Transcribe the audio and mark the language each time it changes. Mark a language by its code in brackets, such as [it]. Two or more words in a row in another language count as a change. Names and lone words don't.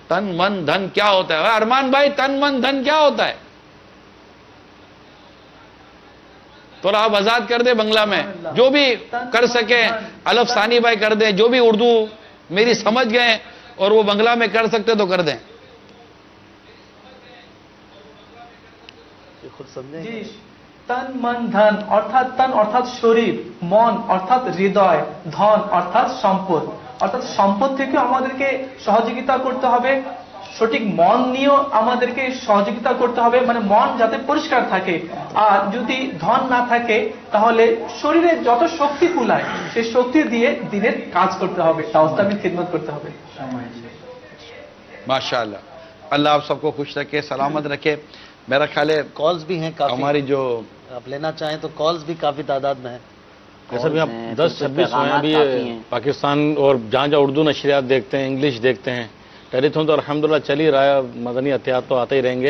[ur] تن من دھن کیا ہوتا ہے ارمان بھائی؟ تن من دھن کیا ہوتا ہے تھوڑا آپ آزاد کر دیں بنگلہ میں, جو بھی کر سکیں. الف ثانی بھائی کر دیں, جو بھی اردو میری سمجھ گئے اور وہ بنگلہ میں کر سکتے تو کر دیں. [bn] জি, তন মন ধন অর্থাৎ তন অর্থাৎ শরীর, মন অর্থাৎ হৃদয়, ধন অর্থাৎ সম্পদ. অর্থাৎ সম্পদ থেকে আমাদেরকে সহযোগিতা করতে হবে, সঠিক মন নিয়েও আমাদেরকে সহযোগিতা করতে হবে, মানে মন যাতে পরিষ্কার থাকে. আর যদি ধন না থাকে তাহলে শরীরে যত শক্তি কুলায় সেই শক্তি দিয়ে দিনের কাজ করতে হবে, তাওস্তামির খিদমত করতে হবে. [ur] ماشاءاللہ، اللہ آپ سب کو خوش رکھے، سلامت رکھے. میرا خیال ہے کالز بھی ہیں کافی, ہماری جو آپ لینا چاہیں تو کالز بھی کافی تعداد میں ہے. جیسے بھی آپ 10-26 ہوئے ہیں ابھی پاکستان، اور جہاں جہاں اردو نشریات دیکھتے ہیں، انگلش دیکھتے ہیں، ٹیلی تھون تو الحمدللہ چل ہی رہا ہے، مدنی عطیات تو آتے ہی رہیں گے.